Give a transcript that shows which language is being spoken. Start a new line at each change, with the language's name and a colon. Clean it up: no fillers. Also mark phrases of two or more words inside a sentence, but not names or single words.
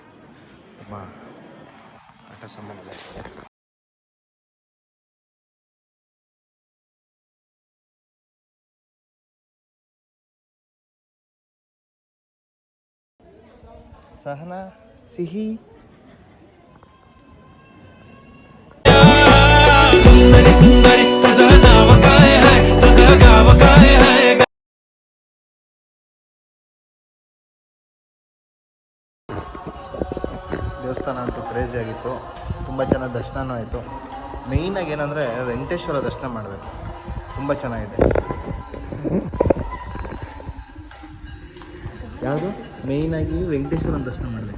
Kannada: ತುಂಬ ಆಟ ಸಾಮಾನು ಎಲ್ಲ ಇದೆ. ಸಹನಾ ಸಿಹಿ
Marathi: सुंदरी सुंदरी तुझं नाव काय आहे, तुझं गाव काय आहे?
Kannada: ದೇವಸ್ಥಾನ ಅಂತೂ ಕ್ರೇಜಿ ಆಗಿತ್ತು. ತುಂಬ ಚೆನ್ನಾಗಿ ದರ್ಶನವೂ ಆಯಿತು. ಮೇಯ್ನಾಗಿ ಏನಂದರೆ ವೆಂಕಟೇಶ್ವರ ದರ್ಶನ ಮಾಡಬೇಕು. ತುಂಬ ಚೆನ್ನಾಗಿದೆ. ಯಾವುದು ಮೇಯ್ನಾಗಿ ವೆಂಕಟೇಶ್ವರನ ದರ್ಶನ ಮಾಡಬೇಕು.